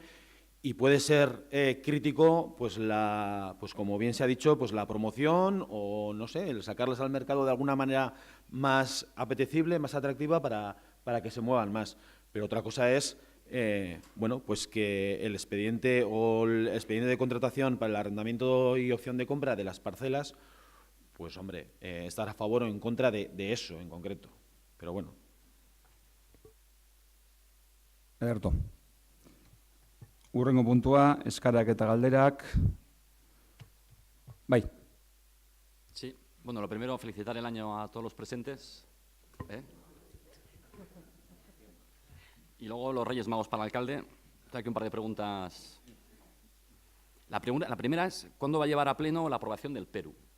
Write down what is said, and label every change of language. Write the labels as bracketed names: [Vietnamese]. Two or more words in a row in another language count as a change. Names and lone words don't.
[Spanish] Y puede ser crítico, pues como bien se ha dicho, pues la promoción o, no sé, el sacarlas al mercado de alguna manera más apetecible, más atractiva para que se muevan más. Pero otra cosa es, bueno, pues que el expediente o el expediente de contratación para el arrendamiento y opción de compra de las parcelas, pues, hombre, estar a favor o en contra de eso en concreto. Pero bueno. [Basque] Ederto. Hurrengo puntua, eskarak eta galderak. Bai. [Spanish] Sí, bueno, lo primero, felicitar el año a todos los presentes. Y luego los Reyes Magos para el alcalde. Tengo aquí un par de preguntas. La primera es, ¿cuándo va a llevar a pleno la aprobación del PERU?